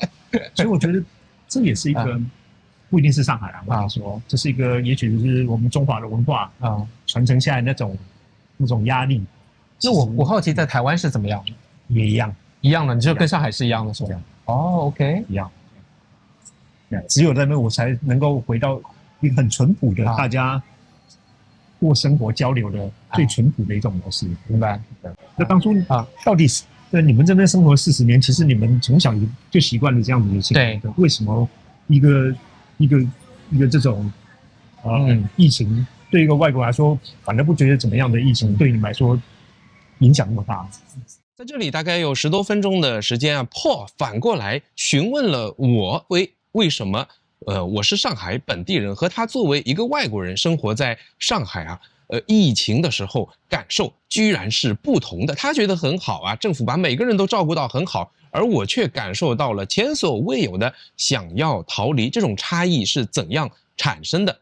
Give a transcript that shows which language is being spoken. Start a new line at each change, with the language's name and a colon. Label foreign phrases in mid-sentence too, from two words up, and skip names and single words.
Chinese: 所以我覺得這也是一個。不一定是上海啊，我跟你說，這是一個，也許是我們中華的文化傳承下來那種壓力。那我好奇，在台灣是怎麼樣？也一樣的，你就跟上海是一樣的，是吧？哦 ，OK，一樣。只有在那邊我才能夠回到一個很淳樸的大家過生活交流的最淳樸的一種模式。明白？那當初到底是你們這邊生活40年，其實你們從小就習慣了這樣子的情況。對，為什麼一個這種疫情對一個外國來說，反正不覺得怎麼樣的疫情，對你們來說影響那麼大？在這裡大概有10多分鐘的時間啊 ，Paul 反過來詢問了我為什麼我是上海本地人，和他作為一個外國人生活在上海啊，疫情的時候感受居然是不同的。他覺得很好啊，政府把每個人都照顧到很好。而我卻感受到了前所未有的想要逃離，這種差異是怎樣產生的？